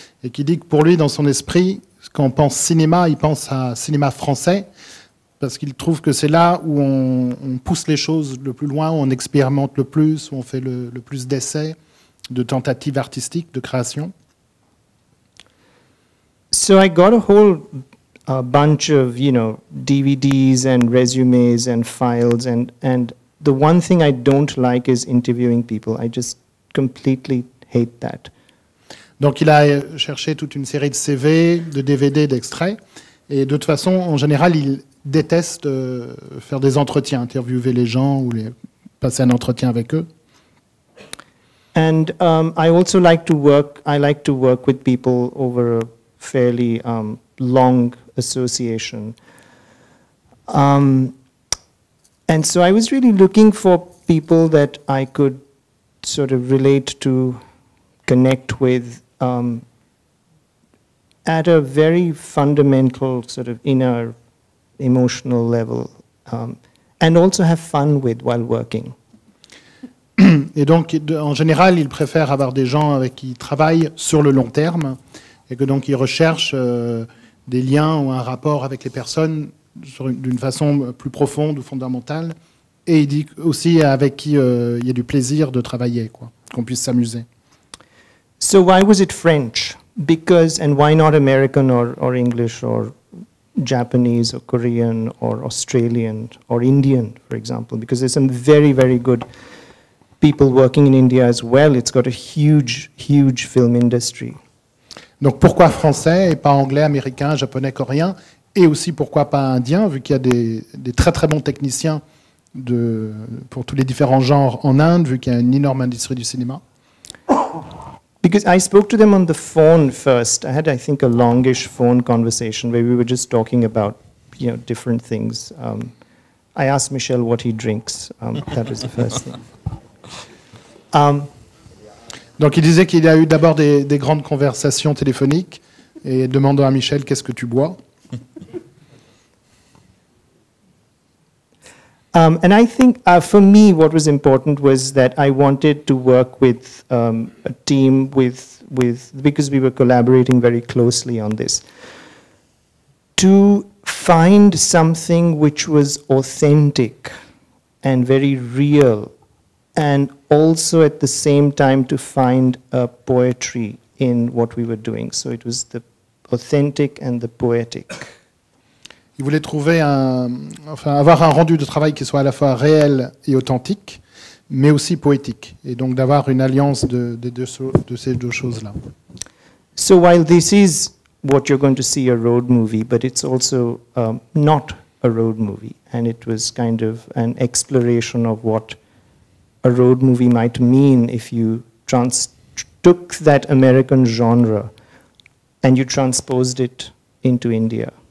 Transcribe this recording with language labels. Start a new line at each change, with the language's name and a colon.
French: Et qui dit que pour lui, dans son esprit, quand on pense cinéma, il pense à cinéma français, parce qu'il trouve que c'est là où on pousse les choses le plus loin, où on expérimente le plus, où on fait le plus d'essais, de tentatives artistiques, de création.
English: So I got a whole bunch of, DVDs and resumes and files, and the one thing I don't like is interviewing people. I just completely hate that.
French: Donc il a cherché toute une série de CV, de DVD, d'extraits, et de toute façon, en général, il déteste faire des entretiens, interviewer les gens ou passer un entretien avec eux.
English: And I also like to work with people over a fairly long association. And so I was really looking for people that I could sort of relate to, connect with, at a very fundamental sort of inner emotional level, and also have fun with while working.
French: Et donc, en général, il préfère avoir des gens avec qui il travaille sur le long terme, et que donc il recherche des liens ou un rapport avec les personnes d'une façon plus profonde ou fondamentale. Et il dit aussi avec qui il y a du plaisir de travailler, qu'on puisse s'amuser.
English: So why was it French? And why not American or English or Japanese or Korean or Australian or Indian, for example? Because there's some very, very good people working in India as well. It's got a huge, huge film industry.
French: Donc pourquoi français et pas anglais, américain, japonais, coréen? Et aussi pourquoi pas indien, vu qu'il y a des très très bons techniciens pour tous les différents genres en Inde, vu qu'il y a une énorme industrie du cinéma?
English: Because I spoke to them on the phone first. I had, I think, a longish phone conversation where we were just talking about, different things. I asked Michel what he drinks. That was the first thing.
French: Donc il disait qu'il y a eu d'abord des grandes conversations téléphoniques et demandant à Michel qu'est-ce que tu bois.
English: And I think for me, what was important was that I wanted to work with a team because we were collaborating very closely on this, to find something which was authentic and very real, and also at the same time to find a poetry in what we were doing. So it was the authentic and the poetic.
French: Il voulait trouver avoir un rendu de travail qui soit à la fois réel et authentique, mais aussi poétique, et donc d'avoir une alliance de ces deux choses-là.
English: So while this is what you're going to see a road movie, but it's also not a road movie, and it was kind of an exploration of what a road movie might mean if you took that American genre and you transposed it into India.